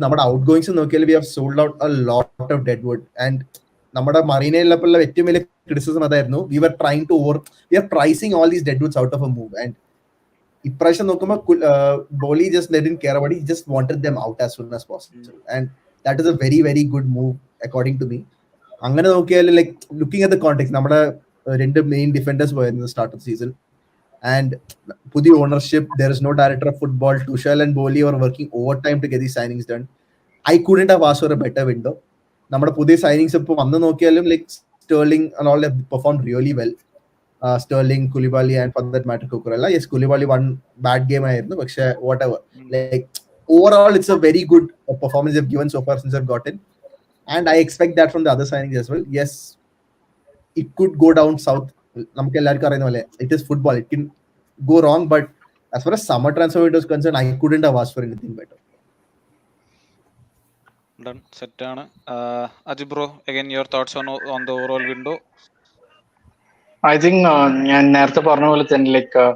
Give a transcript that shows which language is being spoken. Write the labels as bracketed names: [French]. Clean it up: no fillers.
[Malayalam] നമ്മുടെ outgoings നോക്കിയാൽ [English] we have sold out a lot of deadwood. And [Malayalam] നമ്മുടെ മറീനയിലുള്ള ഏറ്റവും വലിയ ക്രിറ്റിസിസം അതായിരുന്നു, [English] we are pricing all these deadwoods out of a move. And [Malayalam] ഇപ്രാവശ്യം നോക്കുമ്പോൾ [English] ബോളി just didn't care about it. He just wanted them out as soon as possible. And that is a very very good move according to me. [Malayalam] അങ്ങനെ നോക്കിയാൽ [English] like looking at the context, [Malayalam] നമ്മുടെ 2 main defenders പോയിരുന്നു [English] Start of season. And പുതിയ ownership, there is no director of football. Tuchel and Boli are working overtime to get these signings done. I couldn't have asked for a better window. [Malayalam] നമ്മുടെ പുതിയ signings ഇപ്പോൾ വന്ന് നോക്കിയാലും [English] like Sterling and all have performed really well. Sterling, Koulibaly and for that matter Cucurella. Yes, Koulibaly one bad game [Malayalam] ആയിരുന്നു, പക്ഷേ [English] whatever. Like overall it's a very good performance they've given so far since they've gotten. And I expect that from the other signings as well. Yes, it could go down south. [Malayalam] നമുക്ക് എല്ലാവർക്കും അറിയുന്ന പോലെ [English] it is football, it can go wrong. But as far as summer transfer window is concerned, I couldn't have asked for anything better. Done. [Malayalam] Set ആണ്. [English] Ajib bro, again your thoughts on the overall window? I think [Malayalam] ഞാൻ നേരത്തെ പറഞ്ഞ പോലെ തന്നെ like